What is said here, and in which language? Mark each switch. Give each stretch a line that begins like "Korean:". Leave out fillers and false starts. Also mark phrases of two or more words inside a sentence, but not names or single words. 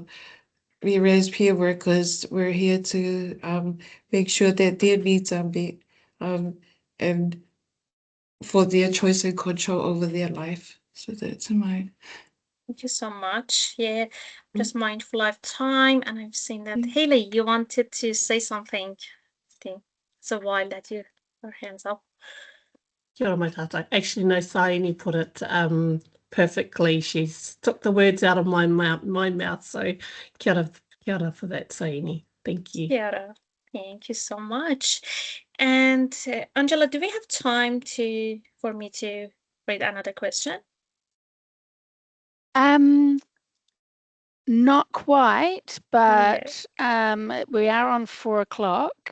English: We as peer workers, we're here to make sure that their needs are met, and for their choice and control over their life. So that's mine. thank you so much. Yeah, just mindful of time, and I've seen that. Haley, you wanted to say something. I think it's a while that you your hands up.
Māori: Kia ora mai tātou.
English: Actually, no, Saini put it perfectly. She's took the words out of my mouth. So
Māori: kia ora
English: for that, Saini. Thank you.
Māori: Kia ora.
English: Thank you so much. And Angela, do we have time for me to read another question? Not quite, but we are on 4 o'clock.